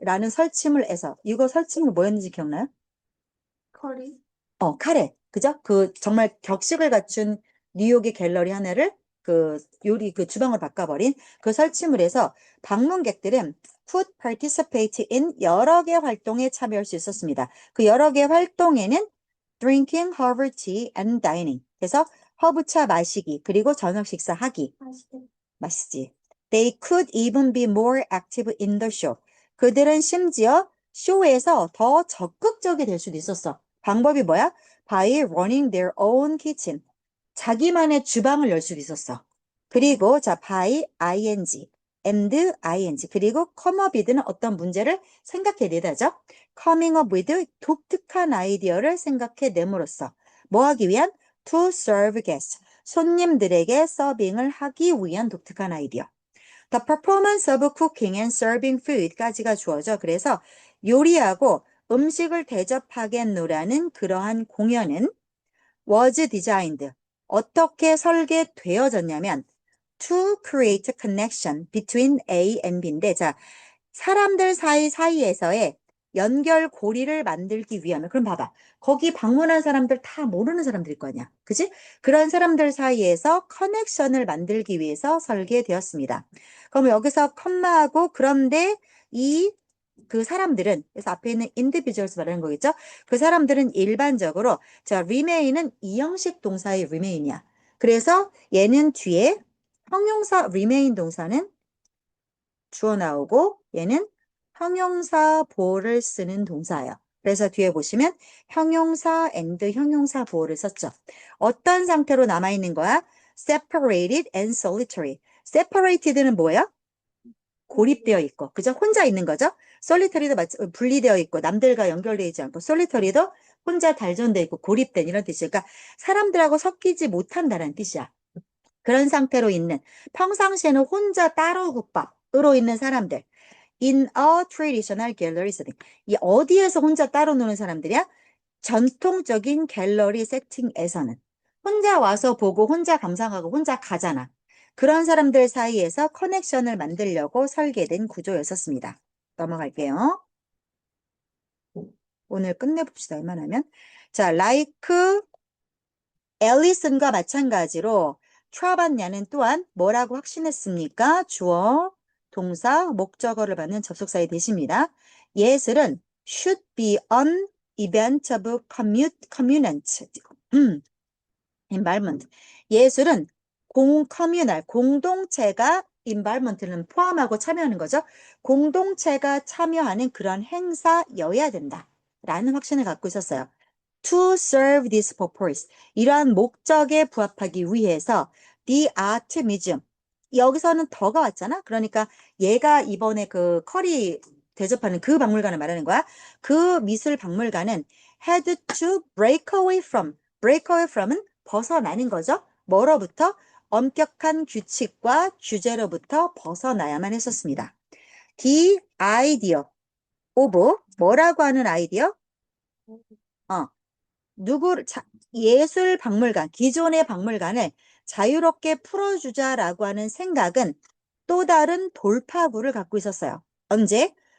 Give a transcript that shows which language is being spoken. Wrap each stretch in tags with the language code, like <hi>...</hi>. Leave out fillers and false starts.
<ko>라는 설치물에서 이거 설치물 뭐였는지 기억나요? 커리. 카레. 그죠? 그 정말 격식을 갖춘 뉴욕의 갤러리 하나를 그 요리 그 주방을 바꿔버린 그 설치물에서 방문객들은</ko> <en>could participate in</en> <ko>여러 개 활동에 참여할 수 있었습니다. 그 여러 개 활동에는</ko> <en>drinking herbal tea and dining.</en> <ko>그래서 허브차 마시기 그리고 저녁 식사하기. 맛있겠다. 맛있지.</ko> <en>They could even be more active in the show.</en> <ko>그들은 심지어 쇼에서 더 적극적이 될 수도 있었어. 방법이 뭐야?</ko> <en>By running their own kitchen.</en> <ko>자기만의 주방을 열 수도 있었어.</ko> <en>그리고 자, by ing, and ing.</en> <ko>그리고 come up with는 어떤 문제를 생각해내다죠.</ko> <en>coming up with</en> <ko>독특한 아이디어를 생각해냄으로써 뭐 하기 위한?</ko> <en>to serve guests.</en> <ko>손님들에게 서빙을 하기 위한 독특한 아이디어.</ko> <en>The performance of cooking and serving food까지가 주어져.</en> <ko>그래서 요리하고 음식을 대접하겠노라는 그러한 공연은 was designed. 어떻게 설계되어졌냐면</ko> <en>to create a connection between A and B</en> <ko>인데 자, 사람들 사이에서의 연결고리를 만들기 위함에 그럼 봐봐. 거기 방문한 사람들 다 모르는 사람들일 거 아니야. 그지? 그런 사람들 사이에서 커넥션을 만들기 위해서 설계되었습니다. 그럼 여기서 컴마하고 그런데 이 그 사람들은 그래서 앞에 있는 individuals 말하는 거겠죠? 그 사람들은 일반적으로 자 remain은 이형식 동사의 remain이야. 그래서 얘는 뒤에 형용사 remain 동사는 주어 나오고 얘는 형용사 보호를 쓰는 동사예요. 그래서 뒤에 보시면 형용사 and 형용사 보호를 썼죠. 어떤 상태로 남아있는 거야?</ko> <en>separated and solitary.</en> <ko>separated는 뭐예요? 고립되어 있고, 그죠? 혼자 있는 거죠? solitary도 분리되어 있고, 남들과 연결되어 있지 않고, solitary도 혼자 단절되어 있고, 고립된 이런 뜻이니까 그러니까 사람들하고 섞이지 못한다는 뜻이야. 그런 상태로 있는 평상시에는 혼자 따로 국밥으로 있는 사람들.</ko> <en>In a traditional gallery setting.</en> <ko>이 어디에서 혼자 따로 노는 사람들이야? 전통적인 갤러리 세팅에서는 혼자 와서 보고 혼자 감상하고 혼자 가잖아. 그런 사람들 사이에서 커넥션을 만들려고 설계된 구조였었습니다. 넘어갈게요. 오늘 끝내봅시다. 웬만하면. 자, like 앨리슨과 마찬가지로 트라반야는 또한 뭐라고 확신했습니까? 주어, 동사, 목적어를 받는 접속사의 대시입니다. 예술은</ko> <en>should be an event of community. environment.</en> <ko>예술은 커뮤널, 공동체가 environment는 포함하고 참여하는 거죠. 공동체가 참여하는 그런 행사여야 된다. 라는 확신을 갖고 있었어요.</ko> <en>To serve this purpose.</en> <ko>이러한 목적에 부합하기 위해서</ko> <en>the art museum.</en> <ko>여기서는 더가 왔잖아. 그러니까 얘가 이번에 그 커리 대접하는 그 박물관을 말하는 거야. 그 미술 박물관은</ko> <en>had to break away from.</en> <ko>break away from은 벗어나는 거죠. 뭐로부터? 엄격한 규칙과 규제로부터 벗어나야만 했었습니다.</ko> <en>The idea of</en> <ko>뭐라고 하는 아이디어? 예술 박물관, 기존의 박물관을 자유롭게 풀어주자라고 하는 생각은 또 다른 돌파구를 갖고 있었어요. 언제?</ko>